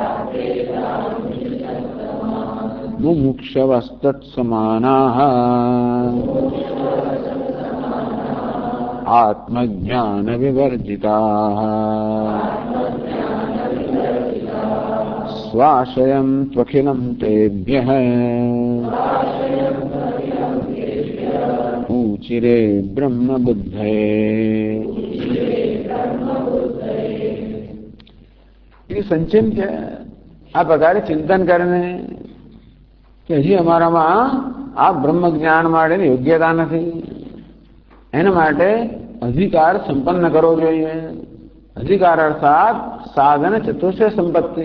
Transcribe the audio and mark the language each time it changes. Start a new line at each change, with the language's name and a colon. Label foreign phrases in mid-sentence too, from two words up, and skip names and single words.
Sanskrit: मुमुक्षवस्तत्समानाः आत्मज्ञान विवर्जिताः स्वाश्रयं त्वखिलं तेभ्यः ऊचिरे ब्रह्मबुद्धये. संचिन के
Gujarati: આ પ્રકારે ચિંતન કરીને કે હજી અમારામાં આ બ્રહ્મ જ્ઞાન માટેની યોગ્યતા નથી, એના માટે અધિકાર સંપન્ન કરવો જોઈએ. અધિકાર અર્થાત સાધન ચતુર્થ સંપત્તિ.